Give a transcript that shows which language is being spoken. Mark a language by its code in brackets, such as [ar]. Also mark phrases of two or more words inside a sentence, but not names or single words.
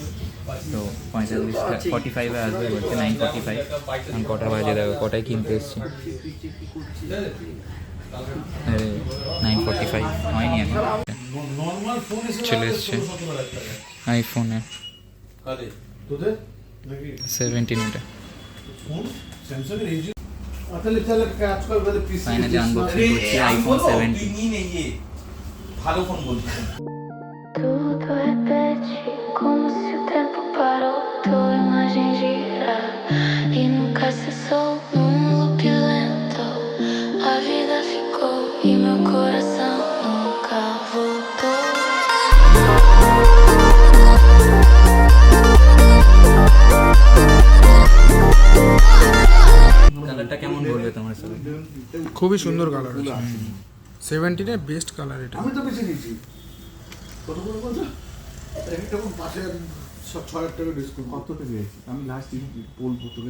[bn] তো 45 আসবে বলছে, 9:45, এখন কটা বাজে দেখো, কটায় কিনতে এসছি, 9:45 হয়নি এখন, চলে এসছে আইফোনে 17 এটা। [en] Finally unboxing [bn] করছি আইফোন 17। ভালো ফোন বলছি। [pt] Tudo repete como se o tempo parou. Tua imagem gira e nunca cessou num loop lento. A vida ficou e meu coração nunca voltou. [bn] কালারটা কেমন বলবে তোমার সবাই? খুবই সুন্দর কালার আছে, 17-এর [en] best colour [bn] এটা। আমি তো বেছে নিয়েছি কত করে বলছো একটা পাশে 6,000 টাকা ডিসকাউন্ট কত টাকা দিয়েছি আমি লাস্ট বলবো তোকে